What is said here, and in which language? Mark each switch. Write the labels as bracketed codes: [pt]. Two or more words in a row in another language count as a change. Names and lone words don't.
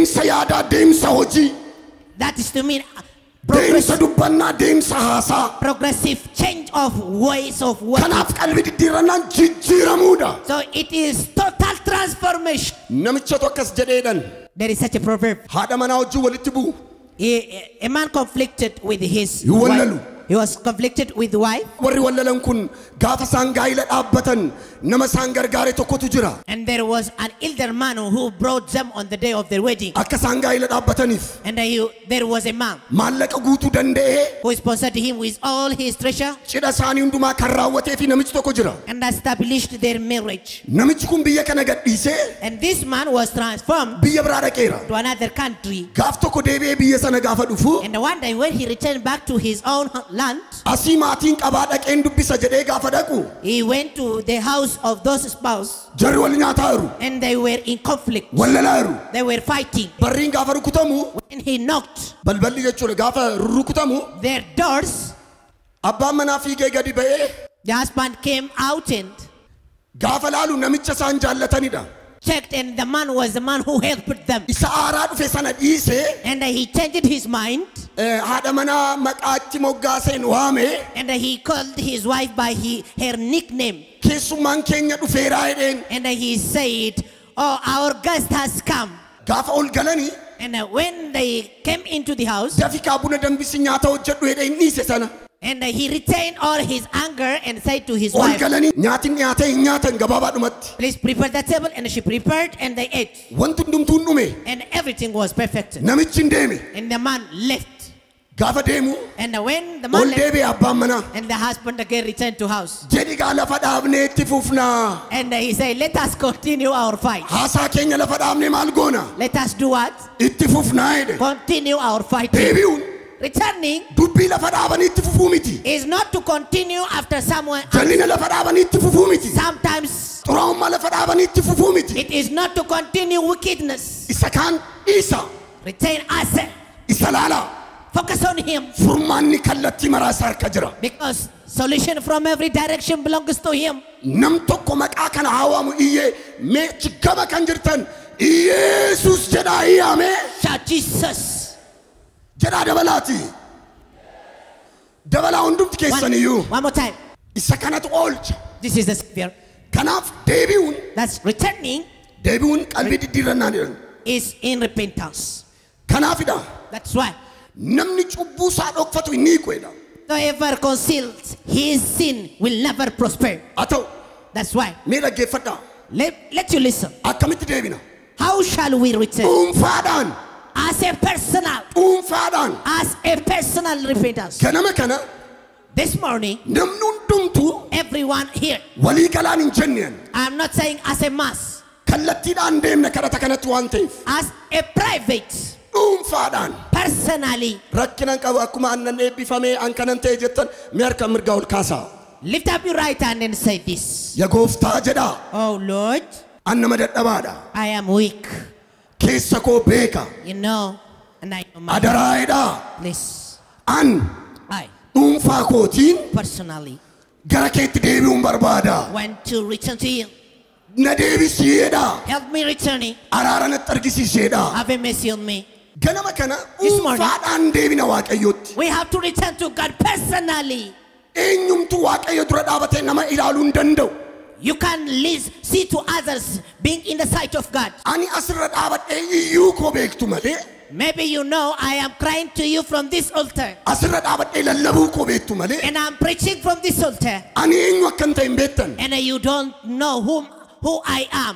[en] That is to mean progressive change of ways of working. So it is total transformation. There is such a proverb. A man conflicted with his wife. He was conflicted with the wife. [om] Warri wallalan kun gaafa isaan gaa'ila dhaabbatan nama isaan gargaare tokkotu jira. [en] And there was an elder man who brought them on the day of their wedding. [om] Akka isaan gaa'ila dhaabbataniif. [en] And there was a man [om] Maallaqa guutuu danda'ee. [en] who sponsored him with all his treasure. [om] Cidha isaanii hundumaa kan raawwatee fi namichi tokko jira. [en] And established their marriage. [om] Namichi kun biyya kana gadhiisee. [en] And this man was transformed [om] Biyya biraa dhaqeera. [en] to another country. [om] Gaaf tokko deebi'ee biyya sana gaafa dhufu. [en] And one day when he returned back to his own land, [om] Asii maatiin qabaa dhaqeen dubbisa jedhee gaafa dhaqu. [en] he went to the house of those spouse. [om] Jarri wal nyaataa jiru. [en] And they were in conflict. [om] Wallalaa jiru. [en] They were fighting. [om] Barriin gaafa rukutamu. [en] When he knocked [om] Balballi jechuudha gaafa rukutamu. [en] their doors, [om] Abbaan manaa fiigee gadi ba'ee. [en] the husband came out and [om] Gaafa laalu namicha isaan jaallatanidha. [en] checked, and the man was the man who helped them. [om] Isa aaraa dhufe sana dhiisee. [en] And he changed his mind. [om] Haadha manaa maqaatti moggaaseen waame. [en] And he called his wife by her nickname. [om] Keessummaan keenya dhufeeraa jedheen. [en] And he said, "Oh, our guest has come." [om] Gaafa ol galanii. [en] And when they came into the house, [om] Dafikaa buna dambisi nyaata hojjedhu jedheen dhiise sana. [en] and he retained all his anger and said to his [om] Ol [en] wife, [om] galanii nyaatiin dhiyaatee hin nyaatan gabaabaadhumatti. [en] "Please prepare the table." And she prepared and they ate. [om] Wanti hundumtuun dhume. [en] And everything was perfect. [om] Namichi hin deeme. [en] And the man left. [om] Gaafa deemu. [en] And when the [om] Ol [en] man left, [om] deebi'e abbaan manaa. [en] and the husband again returned to house. [om] Jedhi gaa lafa dhaabnee itti fufnaa. [en] And he said, "Let us continue our fight." [om] Haasaa keenya lafa dhaabnee maal goona? [en] Let us do what? [om] Itti fufnaa jedhe. [en] Continue our fighting. [om] Deebi'uun [en] Returning [om] dubbii lafa dhaabanii itti fufuu miti. [en] is not to continue after someone else. [om] Jallina lafa dhaabanii itti fufuu miti. [en] Sometimes [om] Xuraa'ummaa lafa dhaabanii itti fufuu miti. [en] it is not to continue wickedness. [om] Isa kaan dhiisa. [en] Retain us. [om] Isa laala. [en] Focus on him. [om] Furmaanni kallattii maraasa harka jira. [en] Because solution from every direction belongs to him. [om] Nam tokko maqaa kana haa waamu iyyee mee chiggama kan jirtan Yesus jedhaa iyyaame [en] Shout Jesus. [om] jedhaa dabalaati. Dabalaa hundumti keessan iyyuu. [en] One more time. [om] Isa kanatu oolcha. [en] This is the Savior. [om] Kanaaf deebi'uun [en] That's returning [om] qalbii diddiirrannaan jedhan. [en] is in repentance. [om] Kanaafidha. [en] That's why. [om] Namni cubbuu isaa dhokfatu hin hiiqedha. [en] Whoever conceals his sin will never prosper. [om] Haa ta'u [en] That's why. [om] mee dhaggeeffadhaa. [en] Let you listen. [om] Akkamitti deebina? [en] How shall we return? [om] Dhuunfaadhaan. [en] As a personal. [om] Dhuunfaadhaan. [en] As a personal repentance. [om] Ganama kana [en] This morning, [om] namni hundumtuu [en] everyone here, [om] walii galaan hin jenneen. [en] I'm not saying as a mass, [om] Kallattiidhaan deemna kadhata kanatti waan ta'eef. [en] as a private, [om] Dhuunfaadhaan. [en] personally. [om] Rakkinaan qabu akkuma aannan eebbifamee an kanan ta'e jettan mee harka mirgaa ol kaasaa. [en] Lift up your right hand and say this. [om] Yaa gooftaa jedhaa. [en] Oh Lord, [om] An nama dadhabaadha. [en] I am weak. [om] Keessa koo beeka. [en] You know, and I know my [om] Adaraayedhaa. [en] place. [om] An [en] I [om] dhuunfaa kootiin [en] personally [om] gara keetti deebi'uun barbaada. [en] want to return to you. [om] Na deebisiidhaa. [en] Help me returning. [om] Araara natti argisiiseedhaa. [en] Have mercy on me. [om] Ganama kana [en] This morning. [om] dhuunfaadhaan deebina Waaqayyootti. [en] We have to return to God personally. [om] Eenyumtu Waaqayyo dura dhaabatee nama ilaaluu hin danda'u. [en] You can see to others being in the sight of God. [om] Ani asirra dhaabadhee iyyuu koo beektu malee. [en] Maybe you know I am crying to you from this altar. [om] Asirra dhaabadhee lallabuu koo beektu malee. [en] And I'm preaching from this altar. [om] Ani eenyu akka hin ta'e hin beektan. [en] And you don't know who I am.